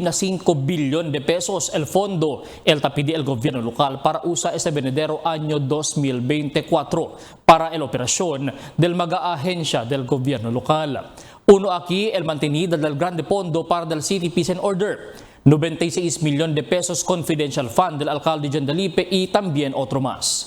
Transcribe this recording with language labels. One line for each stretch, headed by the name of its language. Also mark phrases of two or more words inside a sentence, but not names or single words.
Chavacano: na 5 billion de pesos el fondo el tapidi el gobierno local para usa este venidero año 2024 para el operación del mga ahensya del gobierno local. Uno aquí el mantenido del grande fondo para del City Peace and Order, 96 milyon de pesos
English: confidential fund
Chavacano: del alcalde John Delipe y también otro más.